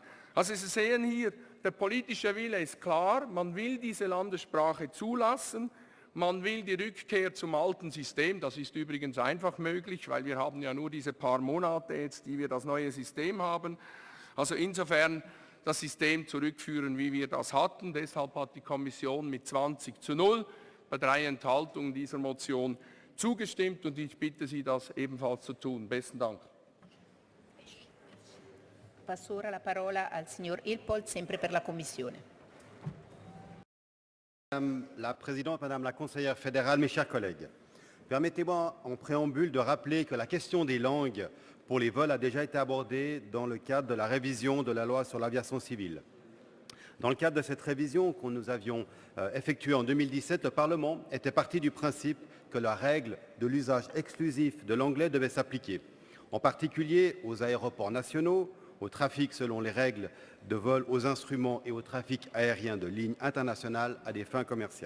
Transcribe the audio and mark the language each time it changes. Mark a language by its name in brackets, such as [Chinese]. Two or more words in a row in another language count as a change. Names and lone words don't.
[German] Also Sie sehen hier, der politische Wille ist klar, man will diese Landessprache zulassen, man will die Rückkehr zum alten System, das ist übrigens einfach möglich, weil wir haben ja nur diese paar Monate jetzt, die wir das neue System haben. Also insofern, das System zurückführen, wie wir das hatten. Deshalb hat die Kommission mit 20:0 bei 3 Enthaltungen dieser Motion zugestimmt und ich bitte Sie, das ebenfalls zu tun. Besten Dank. [Italian] Passo ora la parola al signor Ilpold, sempre per la Commissione. [French] Madame la Présidente, Madame la Conseillère fédérale, mes chers collègues, permettez-moi en préambule de rappeler que la question des langues pour les vols a déjà été abordée dans le cadre de la révision de la loi sur l'aviation civile. Dans le cadre de cette révision que nous avions effectuée en 2017, le Parlement était parti du principe que la règle de l'usage exclusif de l'anglais devait s'appliquer, en particulier aux aéroports nationaux, au trafic selon les règles de vol aux instruments et au trafic aérien de lignes internationales à des fins commerciales.